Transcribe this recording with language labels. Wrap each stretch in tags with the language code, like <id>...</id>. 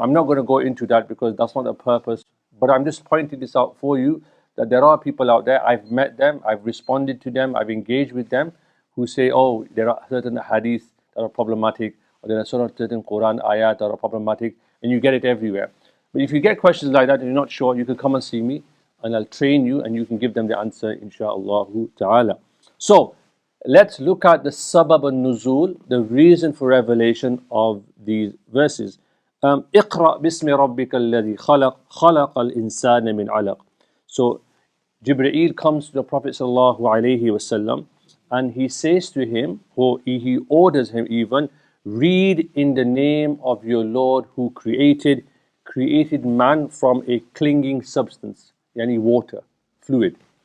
<en>I'm not going to go into that because that's not the purpose, but I'm just pointing this out for you, that there are people out there, I've met them, I've responded to them, I've engaged with them, who say, oh, there are certain hadith that are problematic, or there are certain Quran ayat that are problematic, and you get it everywhere. But if you get questions like that and you're not sure, you can come and see me, and I'll train you, and you can give them the answer, insha'Allah ta'ala. So, let's look at the Sabab al-Nuzūl, the reason for revelation of these verses.</en> <ar>اقرأ باسم ربك الذي خلق خلق الإنسان من علق.</ar> <en>So Jibrīl comes to the Prophet sallallahu alaihi wasallam, and he says to him, or he orders him even, read in the name of your Lord who created man from a clinging substance, yani water, fluid.</en>